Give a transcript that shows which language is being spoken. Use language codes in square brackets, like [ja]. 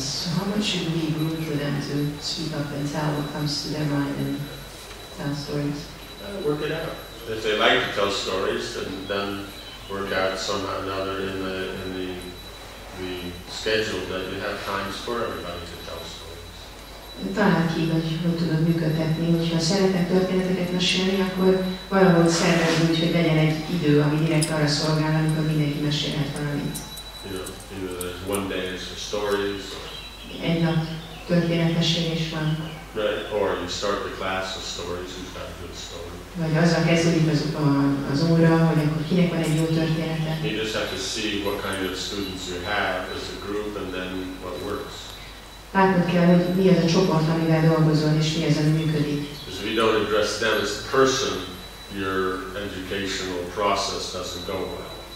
[en] So how much should we leave room for them to speak up and tell what comes to their mind and tell stories? Work it out. If they like to tell stories, then work out somehow or another in the schedule that you have times for everybody to tell stories. [hu] Talán ki, hogy tudod működtetni, hogyha szeretek történeteket mesélni, akkor valahogy szervezd úgy, hogy legyen egy idő, ami direkt arra szolgál, amikor mindenki mesélhet valamit. [en] Either there's one day is for stories. [hu] Egy nap történetmesélés van. [en] Right, or you start the class with stories, who's got a good story. [hu] Vagy azzal kezdődik az óra, hogy akkor kinek van egy jó története. [en] You just have to see what kind of students you have as a group and then what works. [hu] Látnod kell, hogy mi az a csoport, amivel dolgozol, és mi az, ami működik. [en] Because if you don't address them as a person, your educational process doesn't go well.